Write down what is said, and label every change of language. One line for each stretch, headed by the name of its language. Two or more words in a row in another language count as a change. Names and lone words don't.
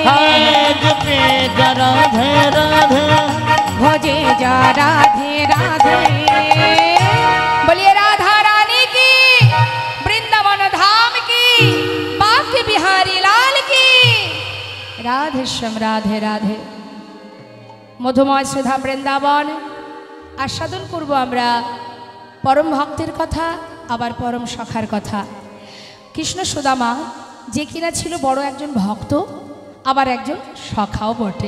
Hindi: हाय जपे जा राधे राधे भजे जा राधे राधे बोलिए राधा रानी की, वृंदावन धाम की, बांके बिहारी लाल की। राधे श्याम राधे राधे।
Bangla: মধুময় সুধা বৃন্দাবন আস্বাদন করব আমরা পরম ভক্তের কথা, আবার পরম সখার কথা। কৃষ্ণ সুদামা যে কিনা ছিল বড় একজন ভক্ত, আবার একজন সখাও বটে।